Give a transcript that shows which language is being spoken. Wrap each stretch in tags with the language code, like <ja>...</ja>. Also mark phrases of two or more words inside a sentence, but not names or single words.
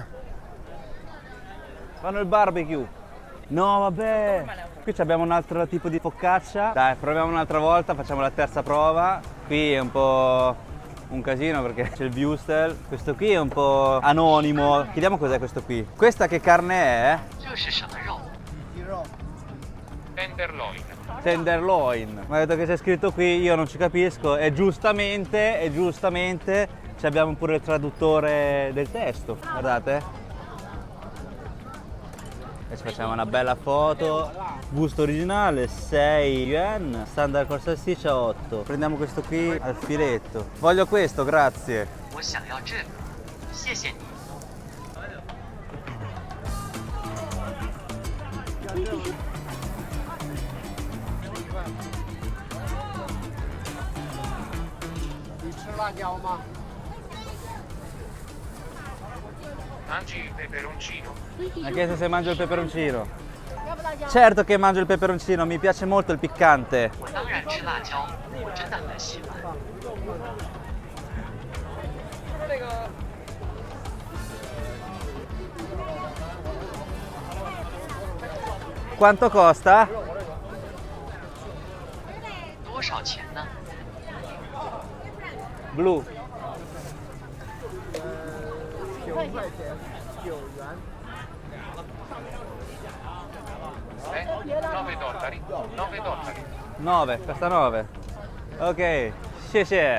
<it>Fanno il barbecue. No, vabbè. Qui abbiamo un altro tipo di focaccia. Dai, proviamo un'altra volta, facciamo la terza prova. Qui è un po' un casino perché c'è il Wustel. Questo qui è un po' anonimo. Chiediamo cos'è questo qui. Questa che carne è?</it> <zh>这是什么肉？</zh> <it>Tenderloin. Tenderloin. Ma ha detto che c'è scritto qui, io non ci capisco. E giustamente abbiamo pure il traduttore del testo. Guardate. E ci facciamo una bella foto. Gusto originale 6 yuan, standard con salsiccia 8. Prendiamo questo qui al filetto. Voglio questo, grazie.</it> <zh>我想要这个，谢谢你。</zh> <it>Mangi il peperoncino? Ha chiesto se mangio il peperoncino. Certo che mangio il peperoncino, mi piace molto il piccante.</it> <zh>我当然吃辣椒，我真的很喜欢。</zh> <it>Quanto costa?</it> <zh>多少钱呢？</zh> <it>Blu. $9. 9 $. 9, costa 9. Ok, xie.</it>